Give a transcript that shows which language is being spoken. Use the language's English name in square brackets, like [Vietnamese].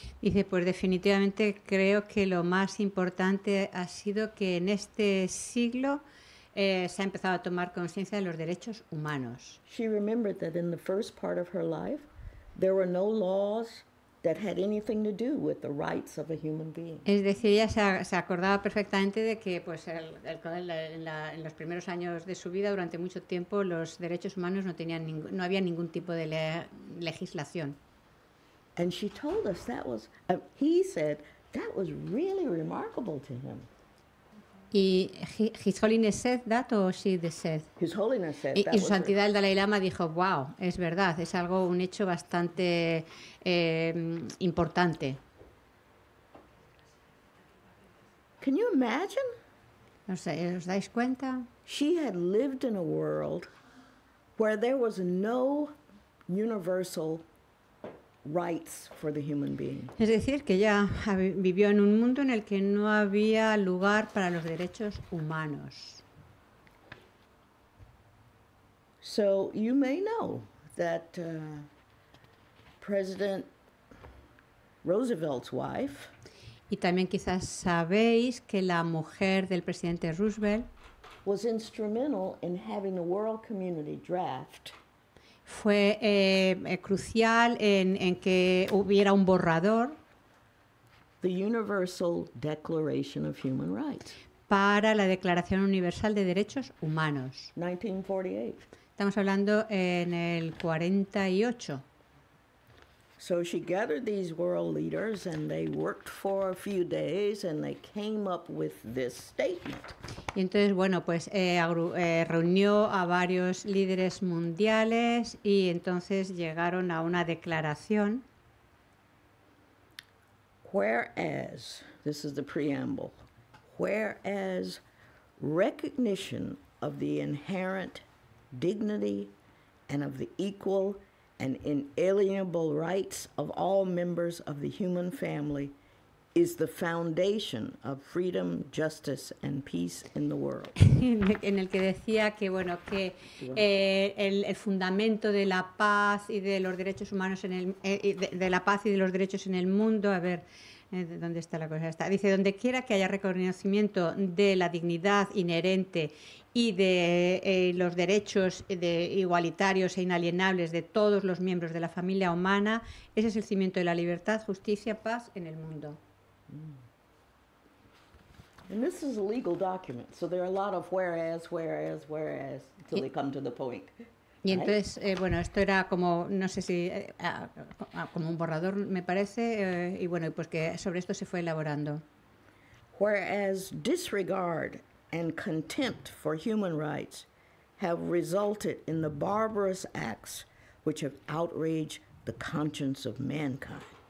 [Spanish] Dice, pues definitivamente creo que lo más importante ha sido que en este siglo se ha empezado a tomar conciencia de los derechos humanos. [English] She remembered that in the first part of her life, there were no laws that had anything to do with the rights of a human being. [Spanish] Es decir, ella se acordaba perfectamente de que pues, en los primeros años de su vida, durante mucho tiempo, los derechos humanos no había ningún tipo de legislación. [English] And she told us he said that was really remarkable to him. Y His Holiness said that, or she said? His Holiness said [Spanish] Y [English] that [Spanish] Su [English] was [Spanish] Santidad el Dalai Lama dijo, wow, es verdad, es un hecho bastante importante. [English] Can you imagine? [Spanish] No sé, ¿os dais cuenta? [English] She had lived in a world where there was no universal rights for the human being. [Spanish] Es decir, que ella vivió en un mundo en el que no había lugar para los derechos humanos. [English] So you may know that President Roosevelt's wife [Spanish] Y también quizás sabéis que la mujer del presidente Roosevelt [English] was instrumental in having the world community draft [Spanish] fue crucial en que hubiera un borrador [English] the Universal Declaration of Human Rights, [Spanish] para la Declaración Universal de Derechos Humanos. [English] 1948. [Spanish] Estamos hablando en el 48. [English] So she gathered these world leaders and they worked for a few days and they came up with this statement. [Spanish] Y entonces, bueno, pues reunió a varios líderes mundiales y entonces llegaron a una declaración. [English] Whereas, this is the preamble, whereas recognition of the inherent dignity and of the equal and inalienable rights of all members of the human family is the foundation of freedom, justice, and peace in the world. [Spanish] En el que decía que, bueno, que el fundamento de la paz y de los derechos humanos de la paz y de los derechos en el mundo, a ver, ¿dónde está la cosa? Dice, donde quiera que haya reconocimiento de la dignidad inherente y de los derechos igualitarios e inalienables de todos los miembros de la familia humana, ese es el cimiento de la libertad, justicia, paz en el mundo. [English] And this is a legal document, so there are a lot of whereas, until they come to the point. [Spanish] Y entonces, bueno, esto era como, no sé si, como un borrador, me parece, y bueno, pues que sobre esto se fue elaborando. [English] Whereas disregard and contempt for human rights have resulted in the barbarous acts which have outraged the conscience of mankind.